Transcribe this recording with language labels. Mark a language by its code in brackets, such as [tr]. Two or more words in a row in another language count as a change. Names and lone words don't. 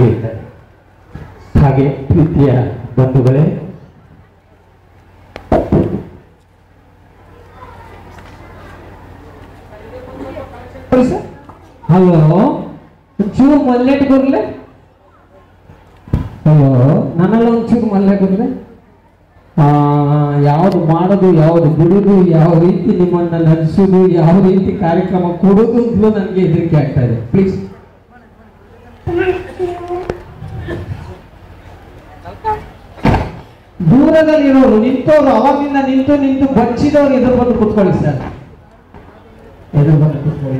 [kn] ಇದ್ದಾರೆ. ಹಾಗೆ ಪ್ರೀತಿಯ ಬಂಧುಗಳೇ, [tcy] ಹಲೋ, ಒಂಚೂರು ಮಲ್ಲೆಟ್ ಬರ್ಲೆ. ಹಲೋ, ನನ್ನೆಲ್ಲ ಒಂಚೂರು ಮಲ್ಲೆ ಬರ್ಲೆ. [kn] ಯಾವುದು ಮಾಡೋದು, ಯಾವುದು ಬಿಡುದು, ಯಾವ ರೀತಿ ನಿಮ್ಮನ್ನ ನಡೆಸೋದು, ಯಾವ ರೀತಿ ಕಾರ್ಯಕ್ರಮ ಕೊಡೋದು ಅಂತಲೂ ನನಗೆ ಹೆದರಿಕೆ ಆಗ್ತಾ ಇದೆ. ಪ್ಲೀಸ್ ದೂರದಲ್ಲಿರೋರು ನಿಂತವರು, ಅವಾಗಿಂದ ನಿಂತು ನಿಂತು ಬಚ್ಚಿದವರು ಎದುರು ಬಂದು ಕೂತ್ಕೊಳ್ಳಿ ಸರ್, ಎದುರು ಬಂದು ಕೂತ್ಕೊಳ್ಳಿ.